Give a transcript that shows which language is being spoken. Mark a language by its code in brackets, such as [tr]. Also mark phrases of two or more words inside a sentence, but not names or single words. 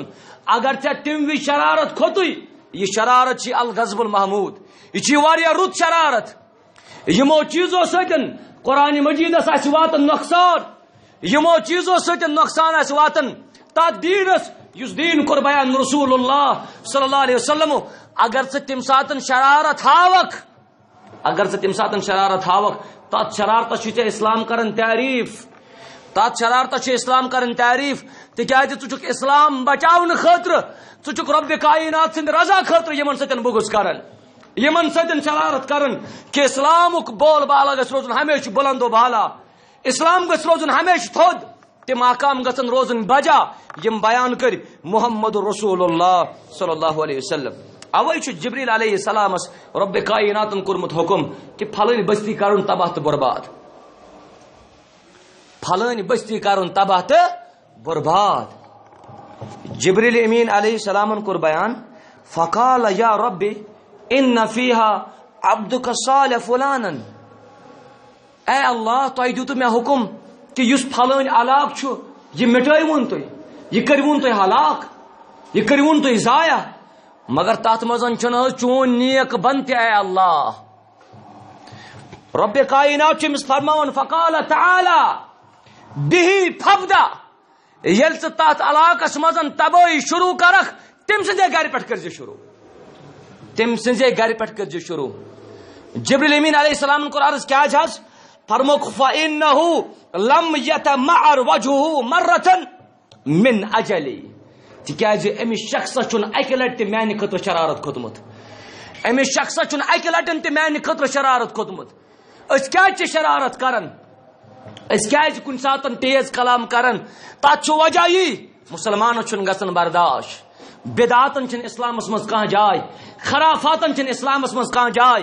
[ks] اگر ژےٚ تمہِ وِزِ شرارت کھوٚتُے یہ شرارت چھ [ar] الغضب المحمود، [ks] یہ چھ واریاہ رُت شرارت. یمو چیزو سۭتۍ قرآن مجیدس آسہِ واتان نۄقصان، یمو چیزو سۭتۍ نۄقصان آسہِ واتان تتھ دیٖنس یُس دیٖن کوٚر بیان رسول اللہ [ar] صلی اللہ علیہ وسلم. [ks] اگر ژٕ تمہِ ساتہٕ شرارت ہاوکھ، اگر ژٕ تمہِ ساتہٕ شرارت ہاوکھ، تتھ شرارتس چھُ ژےٚ اسلام کران تعریف، تتھ شرارتس چھُ اسلام کران تعریف. تکیازِ ژٕ چھُکھ اسلام بچاونہٕ خٲطرٕ، ژٕ چھُکھ رب کائنات سٕنٛدِ رضا خٲطرٕ یمن سۭتۍ بغض کران، یمن سۭتۍ شرارت کران کہ اسلامُک بول بالا گژھِ روزُن ہمیشہ بلند و بالا، اسلام گژھِ روزُن ہمیشہ تھوٚد، تم احکام گژھن روزن بجا یم بیان کر محمد رسول اللہ [ar] صلی اللہ علیہ وسلم. [ks] اوے چھُ جبریل علیہ السلامس رب کائناتن کورمُت حکم کہ پھلٲنۍ بستی کرُن تباہ تہٕ برباد، پھلٲنۍ بستی کرُن تباہ تہٕ برباد. [ar] جبریل امین علیہ السلام [ks] کور بیان [ar] فقال یا رب ان فیہا عبدک صالح فلانا. [ks] اے اللہ تۄہہِ دیُتوٕ مےٚ حکم کہ یُس پھلٲنۍ علاقہٕ چھُ یہ مٹٲوُن تُہۍ، یہ کٔرۍوُن تُہۍ ہلاک، یہ کٔرۍوُن تُہۍ ضایع، مگر تتھ منٛز چھُنہٕ حظ چون نیک بند تہِ اے اللہ. رب کائنات چھُ أمِس فرماوان [ar] فقال تعالی بِہی فبدا، [ks] ییٚلہِ ژٕ تتھ علاقس منٛز تبٲہی شروع کرکھ تٔمۍ سٕنٛزے گرِ پٮ۪ٹھ کٔرزِ شروع، تٔمۍ سٕنٛزے گرِ پٮ۪ٹھ کٔرزِ شروع. [ar] جبریل امین علیہ السلام [ks] کوٚر عرض کیٛازِ حظ؟ فرموکھ [ar] فإنه لم يتمعر وجهه مرة من اجلی، [ks] تکیازِ أمِس شخصس چھُنہٕ اکہِ لٹہِ تہِ میانہِ خٲطرٕ شرارت کھوٚتمُت، أمِس شخصس چھُنہٕ اکہِ لٹہِ تہِ میانہِ خٲطرٕ شرارت کھوٚتمُت. أسۍ کیٛازِ چھِ شرارت کران، أسۍ کیٛازِ کُنہِ ساتہٕ تیز کلام کران؟ تتھ چھُ وجہ یی مسلمانس چھُنہٕ گژھان برداشت، بدعاتن چھنہٕ اسلامس منٛز کانٛہہ جاے، خرافاتن چھنہٕ اسلامس منٛز کانٛہہ جاے.